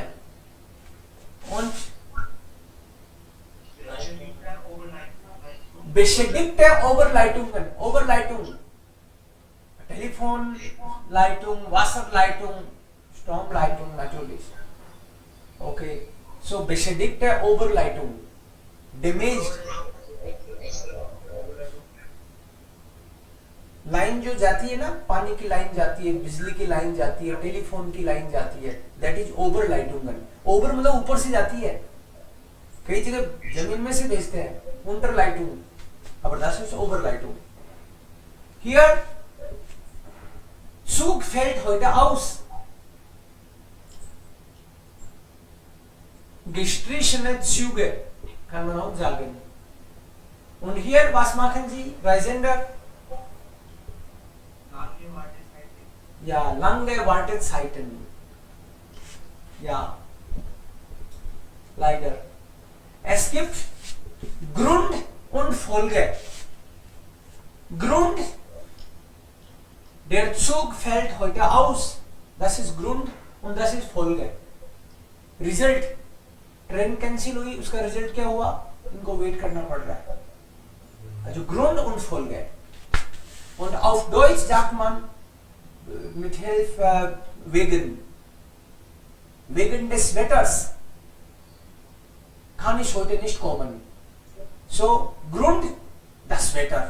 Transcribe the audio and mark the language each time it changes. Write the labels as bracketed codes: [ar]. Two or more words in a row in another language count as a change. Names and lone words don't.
[de] Und beschädigte Oberleitungen. Oberleitung. Telefonleitung, Wasserleitung, Stromleitung natürlich. Okay. So beschädigte Oberleitung. [en] Damaged. [hi] लाइन जो जाती है ना, पानी की लाइन जाती है, बिजली की लाइन जाती है, टेलीफोन की लाइन जाती है, [en] that is over lighting. [hi] ओवर मतलब ऊपर से जाती है, कई जगह जमीन में से भेजते हैं, [en] under lighting. [de] अब das ist [en] over lighting. [de] Here Zug fällt heute aus. Gestrichene Züge, kann man auch sagen. Und hier, was machen Sie, Reisender? Ja, lange Wartezeiten. Ja, leider. Es gibt Grund und Folge. Grund, der Zug fällt heute aus. Das ist Grund und das ist Folge. [en] Result, [hi] ट्रेन कैंसिल हुई, उसका रिजल्ट क्या हुआ, इनको वेट करना पड़ रहा है. [de] Also Grund und Folge. Und auf Deutsch sagt man mit Hilfe wegen. Wegen des Wetters kann ich heute nicht kommen. So, Grund, das Wetter.